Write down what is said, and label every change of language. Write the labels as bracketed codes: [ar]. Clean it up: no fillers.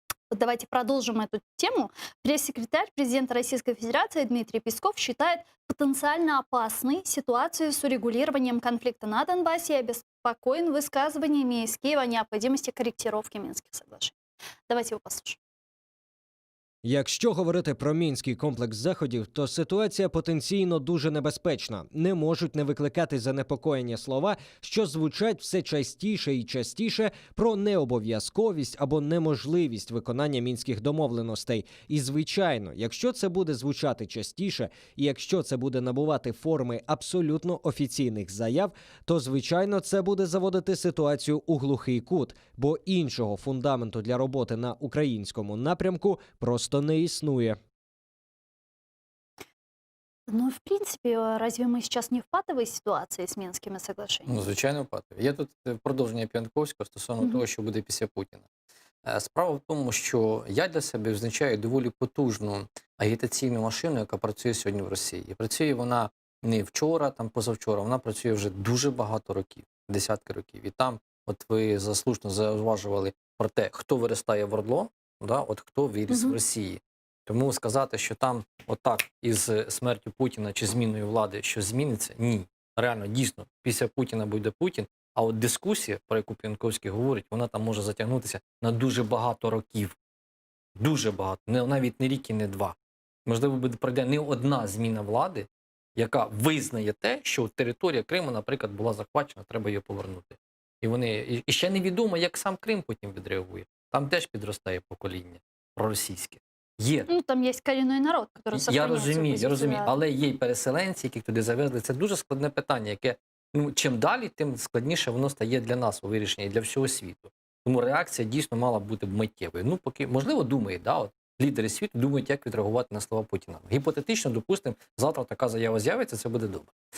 [ru] Давайте продолжим эту тему. Пресс-секретарь президента Российской Федерации Дмитрий Песков считает потенциально опасной ситуацию с урегулированием конфликта на Донбассе и обеспокоен высказываниями из Киева о необходимости корректировки Минских соглашений. Давайте его послушаем. [uk] Якщо говорити про мінський комплекс заходів, то ситуація потенційно дуже небезпечна. Не можуть не викликати занепокоєння слова, що звучать все частіше і частіше про необов'язковість або неможливість виконання мінських домовленостей. І, звичайно, якщо це буде звучати частіше, і якщо це буде набувати форми абсолютно офіційних заяв, то, звичайно, це буде заводити ситуацію у глухий кут, бо іншого фундаменту для роботи на українському напрямку просто не існує. [ru] Ну, в принципе, разве мы сейчас не в патовой ситуации с Минскими соглашениями? [uk] Ну, звичайно, патові. Є тут продовження Піантковського стосовно того, що буде після Путіна. Справа в тому, що я для себе визначаю доволі потужну агітаційну машину, яка працює сьогодні в Росії. І працює вона не вчора, там позавчора, вона працює вже дуже багато років, десятки років. І там, от ви заслушно зауважували про те, хто виростає в Ордло, да, от хто виріс в Росії. Тому сказати, що там отак із смертю Путіна чи зміною влади щось зміниться, ні. Реально, дійсно, після Путіна буде Путін, а от дискусія, про яку Піантковський говорить, вона там може затягнутися на дуже багато років. Дуже багато. Навіть не рік і не два. Можливо, пройде не одна зміна влади, яка визнає те, що територія Криму, наприклад, була захвачена, треба її повернути. І ще невідомо, як сам Крим потім відреагує. Там теж підростає покоління проросійське. Є. [ru] Ну, там есть коренной народ, который сохраняет [uk] Я розумію, але є й переселенці, яких туди завезли. Це дуже складне питання, яке, чим далі, тим складніше воно стає для нас у вирішенні, і для всього світу. Тому реакція дійсно мала бути миттєвою. Поки, можливо, думають, лідери світу думають, як відреагувати на слова Путіна. Гіпотетично, допустимо, завтра така заява з'явиться, це буде добре.